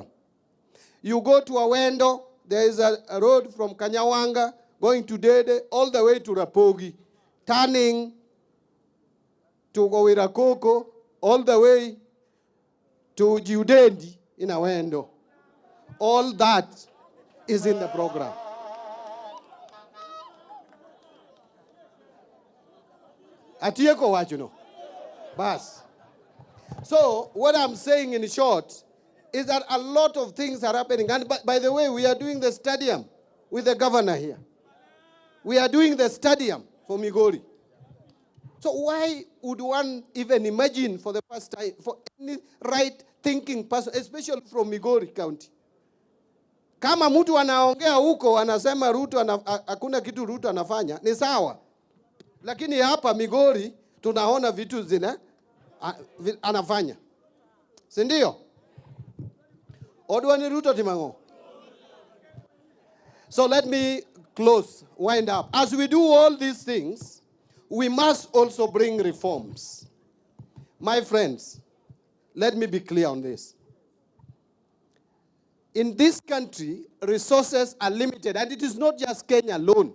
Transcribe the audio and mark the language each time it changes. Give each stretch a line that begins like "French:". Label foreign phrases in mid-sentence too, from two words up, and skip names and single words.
English: You go to Awendo, there is a road from Kanyawanga going to Dede, all the way to Rapogi, turning to Gowirakoko, all the way to Jiudendi in Awendo. All that is in the program.
Luo (Kenya and Tanzania): Atieko wajuno. Bas.
English: So what I'm saying in short is that a lot of things are happening. And by the way, we are doing the stadium with the governor here. We are doing the stadium for Migori. So why would one even imagine for the first time, for any right-thinking person, especially from Migori County?
Swahili: Kama mtu anaongea huko anasema Ruto hakuna kitu Ruto anafanya, ni sawa. Lakini hapa Migori tunaona vitu zina anafanya. Si ndio?
Luo (Kenya and Tanzania): Odwani Ruto timango.
English: So let me close, wind up. As we do all these things, we must also bring reforms. My friends, let me be clear on this. In this country, resources are limited, and it is not just Kenya alone.